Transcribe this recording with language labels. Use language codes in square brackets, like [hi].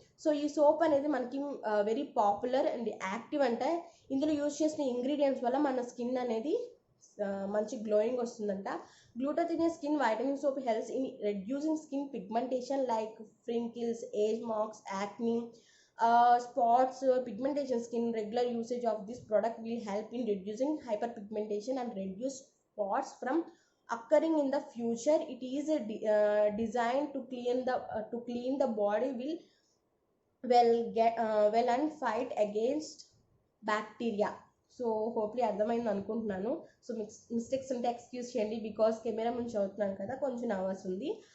[te] So ఈ soap అనేది మనకి వెరీ పాపులర్ అండ్ యాక్టివ్, అంటే ఇందులో యూజ్ చేసిన ఇంగ్రీడియంట్స్ వల్ల మన స్కిన్ అనేది మంచి గ్లోయింగ్ వస్తుందంట. [en] Glutathione skin vitamin soap helps in reducing skin pigmentation like wrinkles, age marks, acne, spots, pigmentation. Skin regular usage of this product will help in reducing hyperpigmentation and reduce spots from occurring in the future. It is designed to clean the body well and fight against bacteria. [te] So హోప్లీ అర్థమైంది అనుకుంటున్నాను. So mistakes ఉంటే excuse చేయండి, because camera నుంచి అవుతున్నాను కదా, కొంచెం nervous ఉంది.